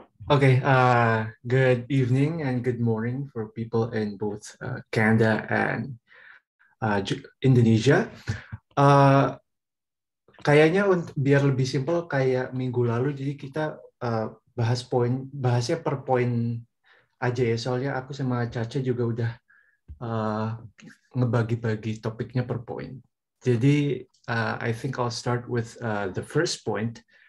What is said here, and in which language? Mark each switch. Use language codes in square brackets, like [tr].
[en] Okay, good evening and good morning for people in both Canada and Indonesia. [id] Kayaknya biar lebih simpel kayak minggu lalu, jadi kita bahasnya per poin aja ya, soalnya aku sama Caca juga udah ngebagi-bagi topiknya per poin. [en] Jadi I think I'll start with the first point.